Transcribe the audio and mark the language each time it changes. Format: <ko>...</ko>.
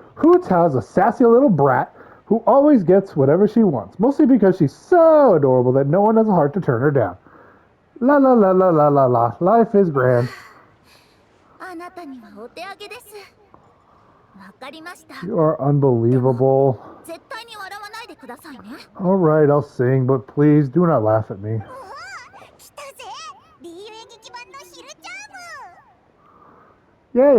<en>Hootao's a sassy little brat who always gets whatever she wants, mostly because she's so adorable that no one has a heart to turn her down. La la la la la la la. Life is grand.</en> <ja>あなたにはお手上げです。わかりました。</ja> <en>You are unbelievable.</en> <ja>絶対に笑わないでくださいね。</ja> <en>Alright, I'll sing, but please do not laugh at me.</en> <ja>おお、来たぜ。リーユ演劇版のヒルチャーム。</ja>